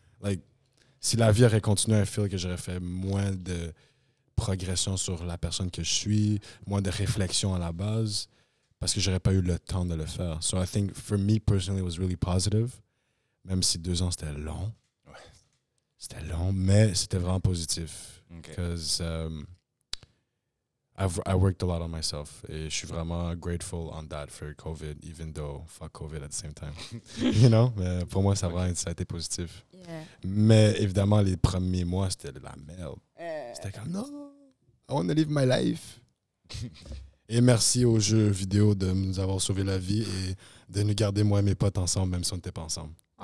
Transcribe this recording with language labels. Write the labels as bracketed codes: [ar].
[fr] Like, si la vie aurait continué, [en] I feel [fr] que j'aurais fait moins de progression sur la personne que je suis, moins de réflexion à la base, parce que j'aurais pas eu le temps de le faire. [en] So I think for me personally, it was really positive, [fr] même si 2 ans c'était long. Ouais. C'était long, mais c'était vraiment positif. [en] Okay. Because I worked a lot on myself. [fr] Et je suis vraiment [en] grateful on that for COVID, even though fuck COVID at the same time. You know? [fr] Mais pour moi, ça a été positif. [en] Yeah. [fr] Mais évidemment, les premiers mois, c'était de la merde. C'était comme, non, [en] I want to live my life. [fr] Et merci aux jeux vidéo de nous avoir sauvé la vie et de nous garder, moi et mes potes, ensemble, même si on n'était pas ensemble.